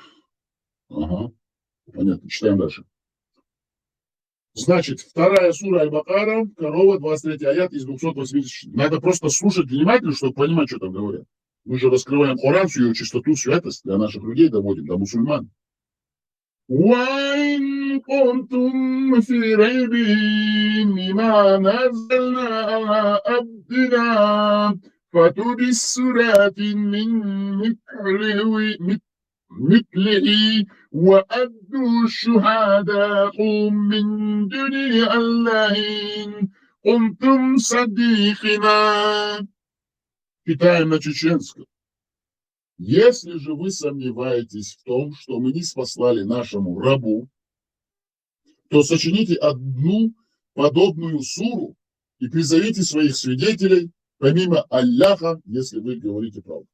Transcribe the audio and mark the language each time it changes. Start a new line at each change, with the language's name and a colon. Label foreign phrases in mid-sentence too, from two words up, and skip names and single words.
Russian: Ага. Понятно. Читаем дальше. Значит, 2 сура Аль-Бакара, корова, 23 аят из 286. Надо просто слушать внимательно, чтобы понимать, что там говорят. Мы же раскрываем Коран, всю ее чистоту, святость для наших людей доводим, до мусульман.
Arabic: وَإِنْ كُنْتُمْ فِي رَيْبٍ مِّمَّا نَزَّلْنَا عَلَىٰ عَبْدِنَا فَأْتُوا بِسُورَةٍ مِّن مِّثْلِهِ وَأَدُّوا شُهَدَاءَكُم مِّن دُونِ اللَّهِ إِن كُنتُمْ صَادِقِينَ.
Russian: Читаем на чеченском. Если же вы сомневаетесь в том, что мы не спаслали нашему рабу, то сочините одну подобную суру и призовите своих свидетелей, помимо Аллаха, если вы говорите правду.